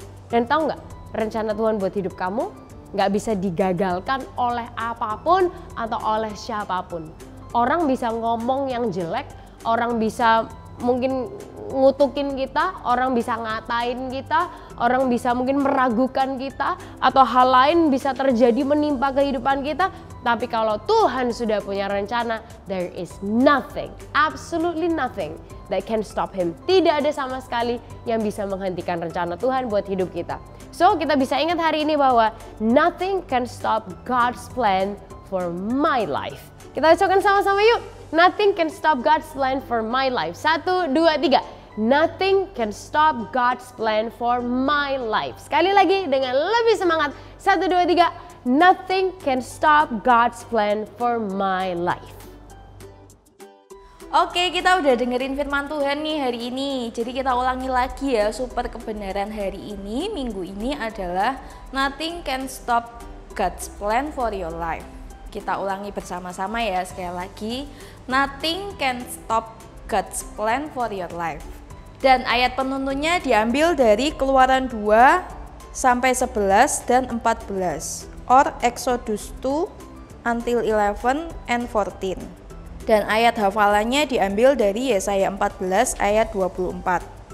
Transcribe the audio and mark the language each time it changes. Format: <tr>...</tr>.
<id>Dan tahu nggak, rencana Tuhan buat hidup kamu nggak bisa digagalkan oleh apapun atau oleh siapapun. Orang bisa ngomong yang jelek, orang bisa mungkin ngutukin kita, orang bisa ngatain kita, orang bisa mungkin meragukan kita, atau hal lain bisa terjadi menimpa kehidupan kita. Tapi kalau Tuhan sudah punya rencana,</id> <en>there is nothing, absolutely nothing that can stop him.</en> <id>Tidak ada sama sekali yang bisa menghentikan rencana Tuhan buat hidup kita.</id> <en>So</en> <id>kita bisa ingat hari ini bahwa</id> <en>nothing can stop God's plan for my life.</en> <id>Kita ucapkan sama-sama yuk.</id> <en>Nothing can stop God's plan for my life. 1, 2, 3. Nothing can stop God's plan for my life.</en> <id>Sekali lagi dengan lebih semangat. 1, 2, 3.</id> <en>Nothing can stop God's plan for my life.</en> <id>Oke, kita udah dengerin firman Tuhan nih hari ini. Jadi kita ulangi lagi ya, super kebenaran hari ini, minggu ini adalah</id> <en>nothing can stop God's plan for your life.</en> <id>Kita ulangi bersama-sama ya sekali lagi.</id> <en>Nothing can stop God's plan for your life.</en> <id>Dan ayat penuntunnya diambil dari Keluaran 2 sampai 11 dan 14.</id> <en>Or Exodus 2 until 11 and 14.</en> <id>Dan ayat hafalannya diambil dari Yesaya 14 ayat 24.</id>